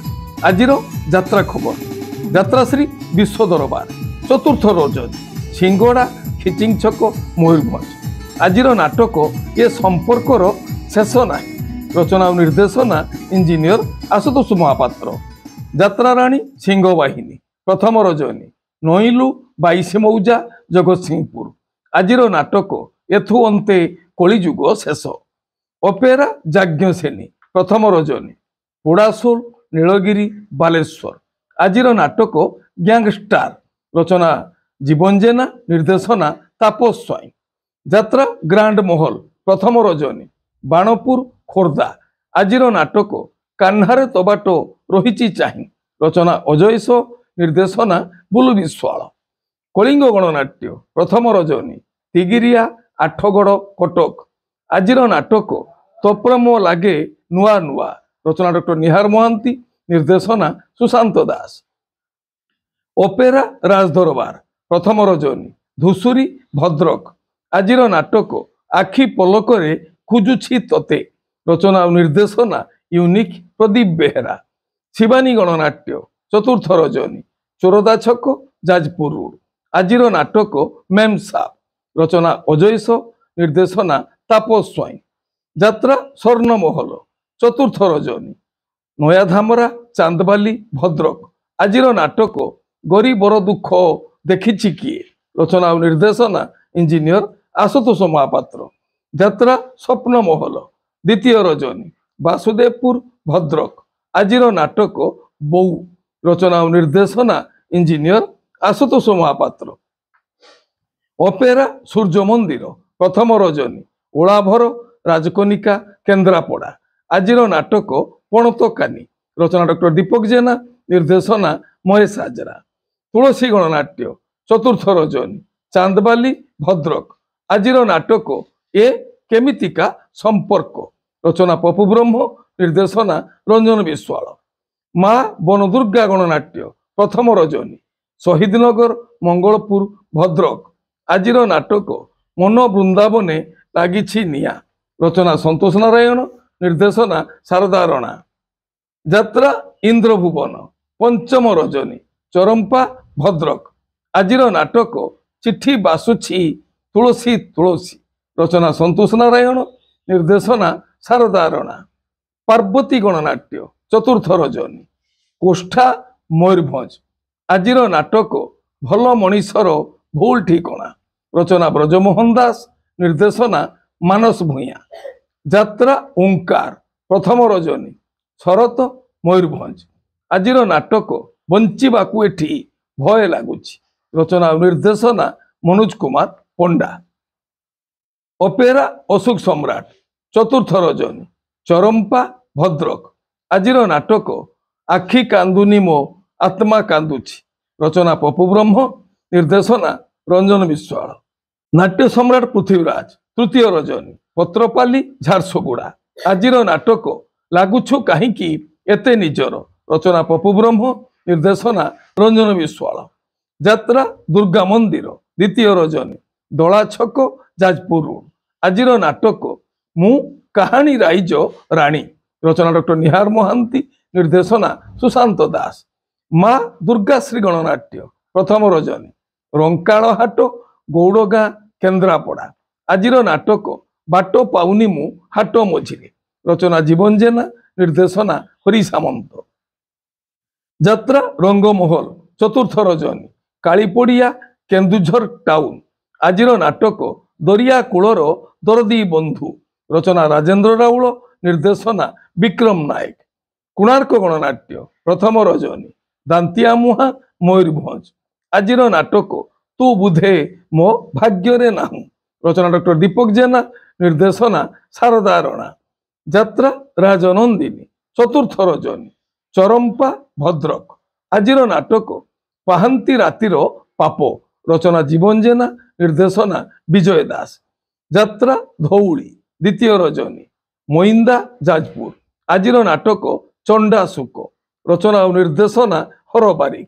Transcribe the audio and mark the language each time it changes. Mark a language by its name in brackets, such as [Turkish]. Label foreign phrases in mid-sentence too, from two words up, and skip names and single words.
[Odia] ଆଜିର ଯାତ୍ରା ଖବର ଯାତ୍ରାଶ୍ରୀ ବିଶ୍ୱ ଦରବାର ଚତୁର୍ଥ ରଜନୀ ସିଙ୍ଗଡ଼ା ଖିଚିଙ୍ଗ ଛକ ମୟୂରଭଞ୍ଜ। ଆଜିର ନାଟକ ଏ ସମ୍ପର୍କର ଶେଷ ନା। ରଚନା ଓ ନିର୍ଦ୍ଦେଶନା ଇଞ୍ଜିନିୟର ଆଶୁତୋଷ ମହାପାତ୍ର। ଯାତ୍ରା ରାଣୀ ସିଂହବାହିନୀ ପ୍ରଥମ ରଜନୀ ନଈଲୁ 22 ମୌଜା ଜଗତସିଂହପୁର। ଆଜିର ନାଟକ ଏଥୁ ଅନ୍ତେ କଳିଯୁଗ ଶେଷ। ଅପେରା ଯାଜ୍ଞସେନୀ ପ୍ରଥମ ରଜନୀ ପୋଡ଼ାସୋଲ ନୀଳଗିରି ବାଲେଶ୍ୱର। ଆଜିର ନାଟକ ଗ୍ୟାଙ୍ଗଷ୍ଟାର ରଚନା ଜୀବନ ଜେନା ନିର୍ଦ୍ଦେଶନା ତାପସ ସ୍ୱାଇଁ। ଯାତ୍ରା ଗ୍ରାଣ୍ଡ ମହଲ ପ୍ରଥମ ରଜନୀ ବାଣପୁର ଖୋର୍ଦ୍ଧା। ଆଜିର ନାଟକ କାହ୍ନାରେ ତ ବାଟ ରହି ଚାହିଁ ରଚନା ଅଜୟସ ନିର୍ଦ୍ଦେଶନା ବୁଲୁ ବିଶ୍ୱାଳ। କଳିଙ୍ଗ ଗଣନାଟ୍ୟ ପ୍ରଥମ ରଜନୀ ତିଗିରିଆ ଆଠଗଡ଼ କଟକ। ଆଜିର ନାଟକ ତୋ ପ୍ରେମ ଲାଗେ ନୂଆ ନୂଆ ରଚନା ଡକ୍ଟର ନିହାର ମହାନ୍ତି ନିର୍ଦ୍ଦେଶନା ସୁଶାନ୍ତ ଦାସ। ଅପେରା ରାଜଦରବାର ପ୍ରଥମ ରଜନୀ ଧୁସୁରୀ ଭଦ୍ରକ। ଆଜିର ନାଟକ ଆଖି ପଲକରେ ଖୋଜୁଛି ତତେ ରଚନା ଓ ନିର୍ଦ୍ଦେଶନା ୟୁନିକ ପ୍ରଦୀପ ବେହେରା। ଶିବାନୀ ଗଣନାଟ୍ୟ ଚତୁର୍ଥ ରଜନୀ ଚୋରଦା ଛକ ଯାଜପୁର ରୋଡ। ଆଜିର ନାଟକ ମେମ ସାପ ରଚନା ଅଜୟସ ନିର୍ଦ୍ଦେଶନା ତାପସ ସ୍ୱାଇଁ। ଯାତ୍ରା ସ୍ୱର୍ଣ୍ଣମହଲ ଚତୁର୍ଥ ରଜନୀ ନୂଆଧାମରା ଚାନ୍ଦବାଲି ଭଦ୍ରକ। ଆଜିର ନାଟକ ଗରିବର ଦୁଃଖ ଦେଖିଛି କିଏ ରଚନା ଓ ନିର୍ଦ୍ଦେଶନା ଇଞ୍ଜିନିୟର ଆଶୁତୋଷ ମହାପାତ୍ର। ଯାତ୍ରା ସ୍ୱପ୍ନ ମହଲ ଦ୍ୱିତୀୟ ରଜନୀ ବାସୁଦେବପୁର ଭଦ୍ରକ। ଆଜିର ନାଟକ ବୋଉ ରଚନା ଓ ନିର୍ଦ୍ଦେଶନା ଇଞ୍ଜିନିୟର ଆଶୁତୋଷ ମହାପାତ୍ର। ଅପେରା ସୂର୍ଯ୍ୟ ମନ୍ଦିର ପ୍ରଥମ ରଜନୀ ଓଲାଭର ରାଜକନିକା କେନ୍ଦ୍ରାପଡ଼ା। ଆଜିର ନାଟକ ପଣତକାନି ରଚନା ଡକ୍ଟର ଦୀପକ ଜେନା ନିର୍ଦ୍ଦେଶନା ମହେଶ ହାଜରା। ତୁଳସୀ ଗଣନାଟ୍ୟ ଚତୁର୍ଥ ରଜନୀ ଚାନ୍ଦବାଲି ଭଦ୍ରକ। ଆଜିର ନାଟକ ଏ କେମିତିକା ସମ୍ପର୍କ ରଚନା ପପୁ ବ୍ରହ୍ମ ନିର୍ଦ୍ଦେଶନା ରଞ୍ଜନ ବିଶ୍ୱାଳ। ମା' ବନଦୁର୍ଗା ଗଣନାଟ୍ୟ ପ୍ରଥମ ରଜନୀ ସହିଦନଗର ମଙ୍ଗଳପୁର ଭଦ୍ରକ। ଆଜିର ନାଟକ ମନ ବୃନ୍ଦାବନେ ଲାଗିଛି ନିଆଁ ରଚନା ସନ୍ତୋଷ ନାରାୟଣ ନିର୍ଦ୍ଦେଶନା ଶାରଦା ରାଣା। ଯାତ୍ରା ଇନ୍ଦ୍ରଭୁବନ ପଞ୍ଚମ ରଜନୀ ଚରମ୍ପା ଭଦ୍ରକ। ଆଜିର ନାଟକ ଚିଠି ବାସୁଛି ତୁଳସୀ ତୁଳସୀ ରଚନା ସନ୍ତୋଷ ନାରାୟଣ ନିର୍ଦ୍ଦେଶନା ଶାରଦା ରାଣା। ପାର୍ବତୀ ଗଣନାଟ୍ୟ ଚତୁର୍ଥ ରଜନୀ କୋଷ୍ଠା ମୟୂରଭଞ୍ଜ। ଆଜିର ନାଟକ ଭଲ ମଣିଷର ଭୁଲ ଠିକଣା ରଚନା ବ୍ରଜମୋହନ ଦାସ ନିର୍ଦ୍ଦେଶନା ମାନସ ଭୂୟାଁ। ଯାତ୍ରା ଓଁକାର ପ୍ରଥମ ରଜନୀ ଶରତ ମୟୂରଭଞ୍ଜ। ଆଜିର ନାଟକ ବଞ୍ଚିବାକୁ ଏଠି ଭୟ ଲାଗୁଛି ରଚନା ଓ ନିର୍ଦ୍ଦେଶନା ମନୋଜ କୁମାର ପଣ୍ଡା। ଅପେରା ଅଶୋକ ସମ୍ରାଟ ଚତୁର୍ଥ ରଜନୀ ଚରମ୍ପା ଭଦ୍ରକ। ଆଜିର ନାଟକ ଆଖି କାନ୍ଦୁନି ମୋ ଆତ୍ମା କାନ୍ଦୁଛି ରଚନା ପପୁ ବ୍ରହ୍ମ ନିର୍ଦ୍ଦେଶନା ରଞ୍ଜନ ବିଶ୍ୱାଳ। ନାଟ୍ୟ ସମ୍ରାଟ ପୃଥ୍ୱୀରାଜ ତୃତୀୟ ରଜନୀ ପତ୍ରପାଲି ଝାରସୁଗୁଡ଼ା। ଆଜିର ନାଟକ ଲାଗୁଛୁ କାହିଁକି ଏତେ ନିଜର ରଚନା ପପୁ ବ୍ରହ୍ମ ନିର୍ଦ୍ଦେଶନା ରଞ୍ଜନ ବିଶ୍ୱାଳ। ଯାତ୍ରା ଦୁର୍ଗା ମନ୍ଦିର ଦ୍ୱିତୀୟ ରଜନୀ ଦଳା ଛକ ଯାଜପୁର ରୋଡ। ଆଜିର ନାଟକ ମୁଁ କାହାଣୀ ରାଇଜ ରାଣୀ ରଚନା ଡକ୍ଟର ନିହାର ମହାନ୍ତି ନିର୍ଦ୍ଦେଶନା ସୁଶାନ୍ତ ଦାସ। ମା' ଦୁର୍ଗାଶ୍ରୀ ଗଣନାଟ୍ୟ ପ୍ରଥମ ରଜନୀ ରଙ୍କାଳ ହାଟ ଗୌଡ଼ଗାଁ କେନ୍ଦ୍ରାପଡ଼ା। ଆଜିର ନାଟକ ବାଟ ପାଉନି ମୁଁ ହାଟ ମଝିରେ ରଚନା ଜୀବନ ଜେନା ନିର୍ଦ୍ଦେଶନା ହରି ସାମନ୍ତ। ଯାତ୍ରା ରଙ୍ଗମହଲ ଚତୁର୍ଥ ରଜନୀ କାଳିପଡ଼ିଆ କେନ୍ଦୁଝର ଟାଉନ। ଆଜିର ନାଟକ ଦରିଆ କୂଳର ଦରଦୀ ବନ୍ଧୁ ରଚନା ରାଜେନ୍ଦ୍ର ରାଉଳ ନିର୍ଦ୍ଦେଶନା ବିକ୍ରମ ନାୟକ। କୋଣାର୍କ ଗଣନାଟ୍ୟ ପ୍ରଥମ ରଜନୀ ଦାନ୍ତିଆ ମୁହାଁ ମୟୂରଭଞ୍ଜ। ଆଜିର ନାଟକ ତୁ ବୁଧେ ମୋ ଭାଗ୍ୟ ନାହୁଁ ରଚନା ଡକ୍ଟର ଦୀପକ ଜେନା ନିର୍ଦ୍ଦେଶନା ଶାରଦା ରାଣା। ଯାତ୍ରା ରାଜନନ୍ଦିନୀ ଚତୁର୍ଥ ରଜନୀ ଚରମ୍ପା ଭଦ୍ରକ। ଆଜିର ନାଟକ ପାହାନ୍ତି ରାତିର ପାପ, ରଚନା ଜୀବନ ଜେନା, ନିର୍ଦ୍ଦେଶନା ବିଜୟ ଦାସ। ଯାତ୍ରା ଧଉଳି, ଦ୍ୱିତୀୟ ରଜନୀ, ମଇନ୍ଦା ଯାଜପୁର। ଆଜିର ନାଟକ ଚଣ୍ଡା ଶୁକ, ରଚନା ଓ ନିର୍ଦ୍ଦେଶନା ହର ବାରିକ।